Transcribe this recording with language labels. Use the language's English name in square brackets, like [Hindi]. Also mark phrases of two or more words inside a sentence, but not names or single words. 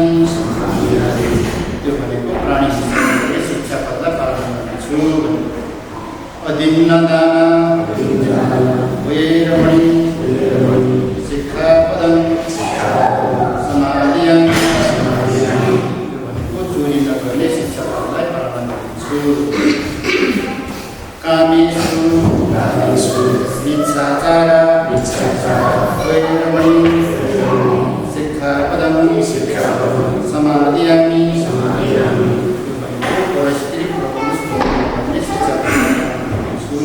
[Nepali] त्यो भनेको प्राणी शिक्षापदलाई पालन गर्नेछु। [Pali] अदिन्नदाना वेरमणि शिक्षापदं समाधियामि। [Nepali] त्यो भनेको चोरी नगर्ने शिक्षापदलाई पालन गर्नेछु। [Pali] कामेषु मिथ्याचार वेरमणि शिक्षापदं समाधियामि। [Nepali] परस्त्री भन्ने शिक्षापद।